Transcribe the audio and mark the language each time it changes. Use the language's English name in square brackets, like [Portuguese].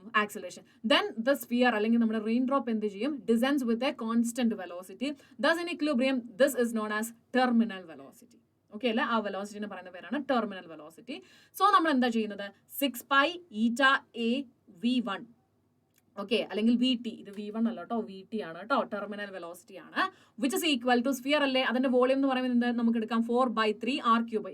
[Malayalam] acceleration. [English] Then the sphere [Malayalam] അല്ലെങ്കിൽ നമ്മുടെ rain drop എന്ത് ചെയ്യും? [English] Descends with a constant velocity. Thus in equilibrium, this is known as terminal velocity. [Malayalam] Okay അല്ലേ? ആ വെലോസിറ്റിനെ പറയുന്ന പേരാണ് ടെർമിനൽ വെലോസിറ്റി. സോ നമ്മൾ എന്താ ചെയ്യുന്നത്? 6 pi eta a v1, okay, അല്ലെങ്കിൽ വി ടി, ഇത് v1 അല്ല കേട്ടോ, വി ടി ആണ് കേട്ടോ, ടെർമിനൽ വെലോസിറ്റി ആണ്, which is equal to sphere അല്ലേ, അതിന്റെ വോളിയം എന്ന് പറയുന്നത് നമുക്ക് എടുക്കാം 4/3 r3.